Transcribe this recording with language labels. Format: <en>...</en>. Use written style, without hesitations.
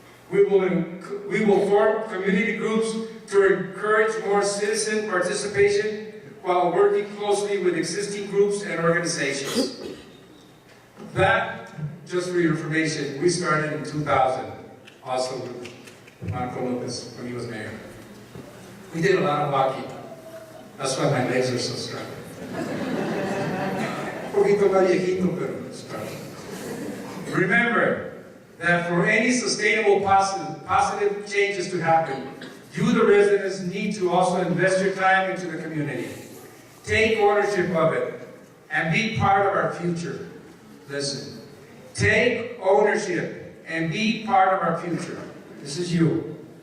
<en>We will form community groups to encourage more citizen participation while working closely with existing groups and organizations. That, just for your information, we started in 2000, also with Marco Lopez when he was mayor. We did a lot of walking. That's why my legs are so strong.</en> <es>Un poquito más viejito, pero strong.</es> <en>Remember that for any sustainable positive changes to happen, you, the residents, need to also invest your time into the community. Take ownership of it and be part of our future. Listen, take ownership and be part of our future. This is you.</en>